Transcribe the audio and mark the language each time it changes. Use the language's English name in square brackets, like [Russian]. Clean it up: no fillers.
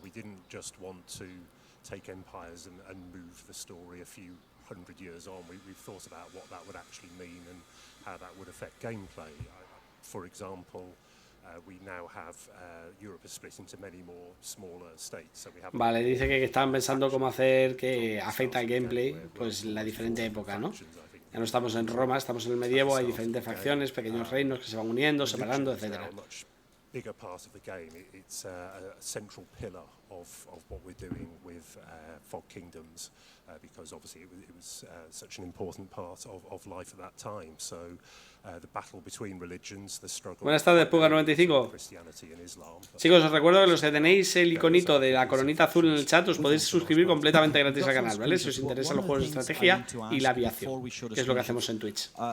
[English] We didn't just want to take empires and move the story a few hundred years on. We've thought about what that would actually mean and how that would affect gameplay. For example, we now have Europe is split into many more smaller states. So we have [Spanish] vale, dice que estaban pensando cómo hacer que afecta el gameplay, pues la diferente época, ¿no? Ya no estamos en Roma, estamos en el medievo, hay diferentes facciones, pequeños reinos que se van uniendo, separando, etcétera. [English] Bigger part of the game. It's a central pillar of what we're doing with Fog Kingdoms, because obviously it was such an important part of life at that time. So the battle between religions, the struggle. [Spanish] Buenas tardes, Puga95. Chicos, os recuerdo que los que tenéis el iconito de la coronita azul en el chat os podéis suscribir completamente gratis al canal, ¿vale? Si os interesan los juegos de estrategia y la aviación, que es lo que hacemos en Twitch.